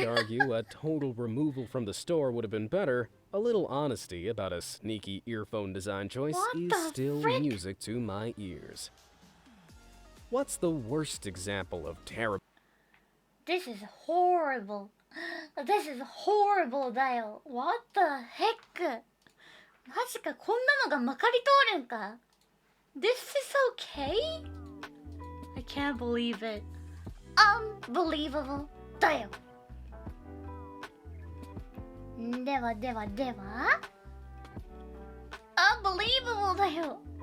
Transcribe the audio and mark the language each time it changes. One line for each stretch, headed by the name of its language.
English: I'd argue a total removal from the store would have been better, a little honesty about a sneaky earphone design choice What is the still frick? music to my ears. What's the worst example of terrible This is horrible. This is horrible
Japanese: だよ。
English: What the heck?
Japanese: マジか、こんなのがまかり通るんか
English: This is okay? I can't believe it. Unbelievable
Japanese: だよ。ではではでは
English: Unbelievable
Japanese: だよ。